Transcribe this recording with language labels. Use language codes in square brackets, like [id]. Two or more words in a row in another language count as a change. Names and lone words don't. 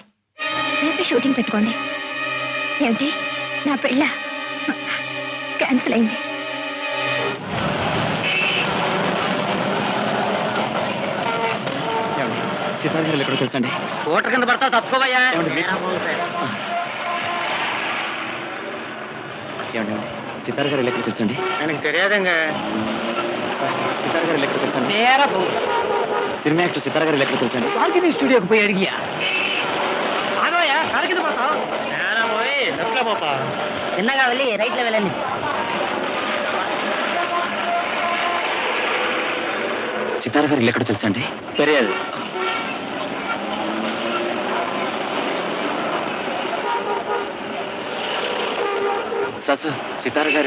[te] రేపే షూటింగ్ పెట్టుకోండి. ఏమిటి, నా పెళ్ళ క్యాన్సిల్ అయింది. సితార గారు ఎక్కడో తెలుసండి. కోట కింద పడతా తప్పుకోవయ్యా. ఏమండి సితార గారు ఎక్కడ తెలుసండి? [ta] எனக்கு தெரியாதுங்க. [te] సితార గారు ఎక్కడ తెలుసండి? [ta] நேரா போங்க. [en] cinema actor [te] సితార గారు ఎక్కడ తెలుసండి? [ta] பால்கனி ஸ்டுடியோக்கு போய் அடிக்கியா. ஆனோயா, கரெக்ட் பார்த்தா. நேரா போய் லெஃப்ட்ல போப்பா. என்னங்க வெளி ரைட்ல వెళ్ళండి. [te] సితార గారు ఎక్కడ తెలుసండి? [ta] தெரியாது. [te] సార్ సితార గారి